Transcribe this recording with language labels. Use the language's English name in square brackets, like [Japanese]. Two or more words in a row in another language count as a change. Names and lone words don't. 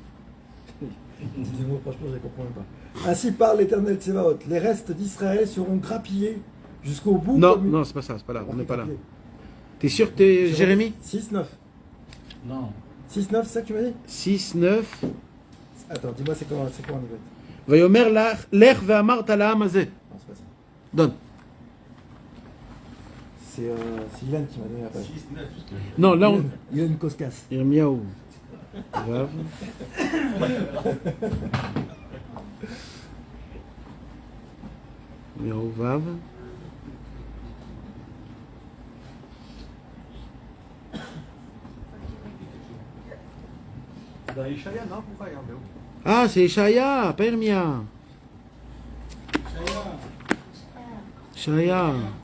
[French] Dis-moi, franchement, je ne comprends pas. Ainsi parle l'Éternel Tsebaot. Les restes d'Israël seront grappillés jusqu'au bout. Non, c'est pas ça, c'est pas là. On n'est pas là. T'es sûr que t'es Jérémie? 6-9. Non. 6-9, c'est ça que tu m'as dit? 6-9. Attends, dis-moi, c'est quoi en niveau? [Hebrew] ויאמר לך ואמרת לעם הזה. [French] Non, c'est pas ça. Donne. C'est Ilan qui m'a donné la page. Non, là on... Ilan Koskas. Yirmiyahu. Vav. Yirmiyahu Vav. Dans Ishaïa, non? Pourquoi il y a un béo? Ah, c'est Ishaya, pas Yirmiya. Ishaya.